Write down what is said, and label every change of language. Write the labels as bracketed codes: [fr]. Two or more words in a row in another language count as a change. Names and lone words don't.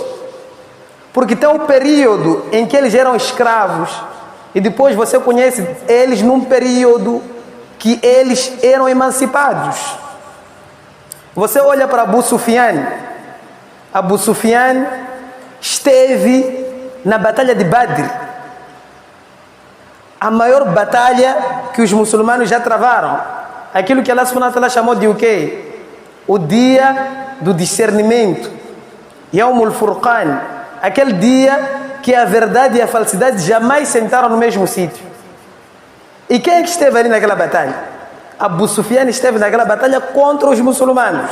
[pt] Porque tem um período em que eles eram escravos e depois você conhece eles num período que eles eram emancipados. Você olha para Abu Sufyan. Abu Sufyan esteve na batalha de Badr, a maior batalha que os muçulmanos já travaram. Aquilo que Allah [ar] سبحانه وتعالى [pt] chamou de o quê? O dia do discernimento, [ar] يوم الفرقان, [pt] aquele dia que a verdade e a falsidade jamais sentaram no mesmo sítio. E quem é que esteve ali naquela batalha? Abu Sufyan esteve naquela batalha contra os muçulmanos.